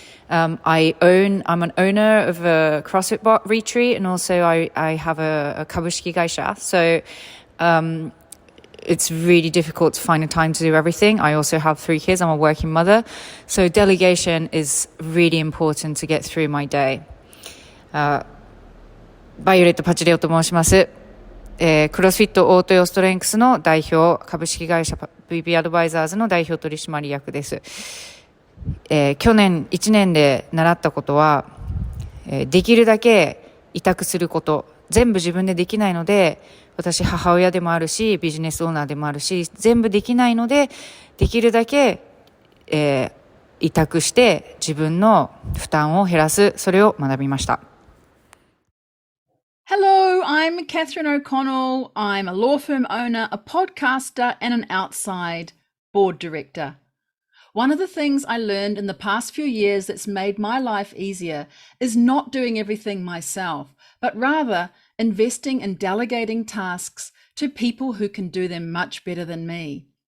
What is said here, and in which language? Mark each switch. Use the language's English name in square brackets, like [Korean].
[English] I'm an owner of a CrossFit retreat, and also I have a kabushiki gaisha. So it's really difficult to find the time to do everything. I also have 3 kids. I'm a working mother. So delegation is really important to get through my day. [Japanese] バイオレット・パチレオと申します。クロスフィットオートヨストレンクスの代表、株式会社 VP アドバイザーズの代表取締役です。去年1年で習ったことは、できるだけ委託すること。全部自分でできないので、私母親でもあるし、ビジネスオーナーでもあるし、全部できないので、できるだけ、委託して自分の負担を減らす、それを学びました。 [English] Hello, I'm Catherine O'Connell. I'm a law firm owner, a podcaster, and an outside board director. One of the things I learned in the past few years that's made my life easier is not doing everything myself, but rather investing and delegating tasks to people who can do them much better than me.